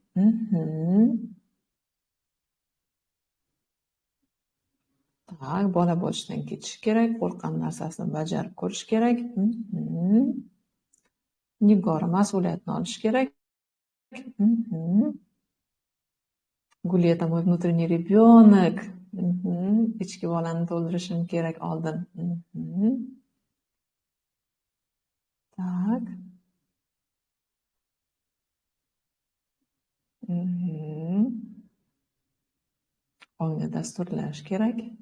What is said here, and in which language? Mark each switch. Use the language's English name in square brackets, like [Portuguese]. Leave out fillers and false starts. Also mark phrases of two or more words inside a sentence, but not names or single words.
[Uzbek] Tak, bola bo'lishdan ketish kerak, qo'rqqan narsasini bajarib ko'rish kerak. Nigora mas'uliyatni olish kerak. [Russian] Gulliya mой внутренний ребенок. [Uzbek] Ichki bolani to'ldirishim kerak oldin. [Russian] Tak. [Uzbek] Ongni dasturlash kerak.